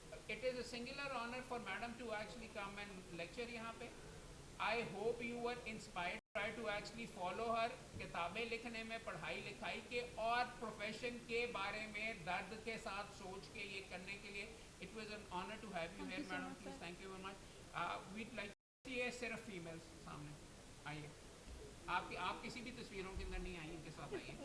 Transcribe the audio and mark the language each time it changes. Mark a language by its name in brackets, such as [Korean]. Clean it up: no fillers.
[English] It is a singular honor for madam to actually come and lecture [Hindi] यहाँ पे. [English] I hope you were inspired. Try to actually follow her. [Hindi] किताबें लिखने में, पढ़ाई लिखाई के और प्रोफेशन के बारे में दर्द के साथ सोच के ये करने के लिए. [English] It was an honor to have you here, madam. Please, thank you very much. We'd like to see [Hindi] सिर्फ [English] females [Hindi] सामने आइए. आप किसी भी तस्वीरों के अंदर नहीं आई, इनके साथ आइए.